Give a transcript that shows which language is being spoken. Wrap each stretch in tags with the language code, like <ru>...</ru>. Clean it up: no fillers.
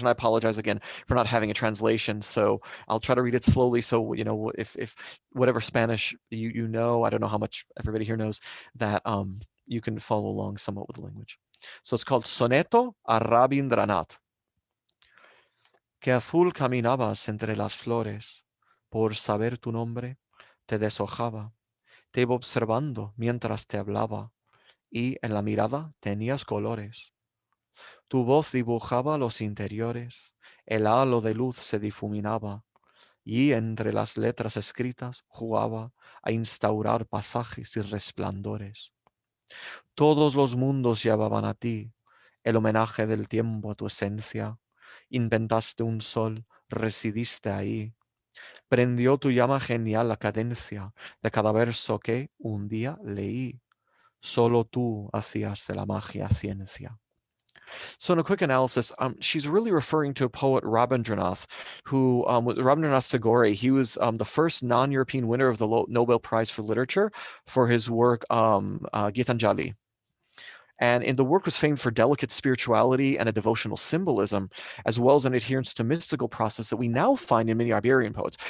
<en>And I apologize again for not having a translation. So I'll try to read it slowly. So, you know, if whatever Spanish you know, I don't know how much everybody here knows, that you can follow along somewhat with the language. So it's called Soneto a Rabindranath.</en> <es>Que azul caminabas entre las flores, por saber tu nombre, te deshojaba, te iba observando mientras te hablaba, y en la mirada tenías colores. Tu voz dibujaba los interiores, el halo de luz se difuminaba, y entre las letras escritas jugaba a instaurar pasajes y resplandores. Todos los mundos llevaban a ti, el homenaje del tiempo a tu esencia. Inventaste un sol, residiste ahí. Prendió tu llama genial la cadencia de cada verso que un día leí. Solo tú hacías de la magia ciencia.</es> <en>So in a quick analysis, she's really referring to a poet, Rabindranath, who, Rabindranath Tagore, he was the first non-European winner of the Nobel Prize for Literature for his work, Gitanjali. And in the work was famed for delicate spirituality and a devotional symbolism, as well as an adherence to mystical process that we now find in many Iberian poets.</en>